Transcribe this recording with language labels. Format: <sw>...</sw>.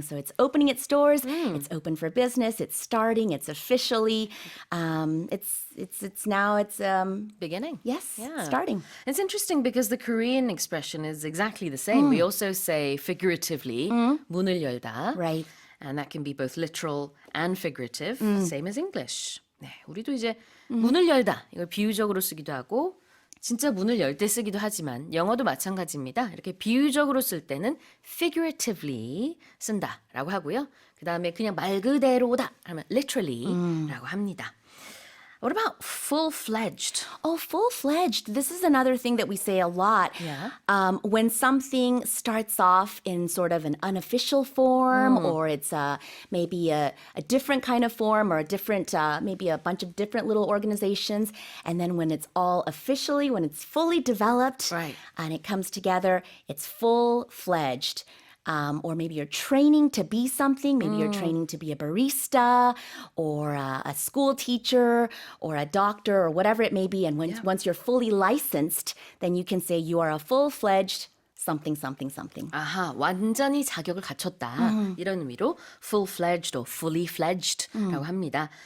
<en>So it's opening its doors, it's open for business, it's starting, it's officially, it's now Beginning. yes, Yeah. starting. It's interesting because the Korean expression is exactly the same. We also say figuratively,</en> <ko>문을 열다.</ko> <en>Right. And that can be both literal and figurative, same as English.</en> <ko>네, 우리도 이제 문을 열다 이걸 비유적으로 쓰기도 하고 진짜 문을 열 때 쓰기도 하지만 영어도 마찬가지입니다. 이렇게 비유적으로 쓸 때는 figuratively 쓴다라고 하고요. 그 다음에 그냥 말 그대로다 하면 literally라고 합니다.</ko> <en>What about full-fledged? Oh, full-fledged. This is another thing that we say a lot. Yeah. When something starts off in sort of an unofficial form, or it's maybe a different kind of form, or a different, maybe a bunch of different little organizations, and then when it's all officially, when it's fully developed, Right. and it comes together, it's full-fledged. Or maybe you're training to be something. Maybe you're training to be a barista or a school teacher or a doctor or whatever it may be. And once you're fully licensed, then you can say you are a full-fledged something.</en> <ko>아하, 완전히 자격을 갖췄다. 이런 의미로</ko> <en>full-fledged or fully fledged</en> <ko>라고 합니다.</ko>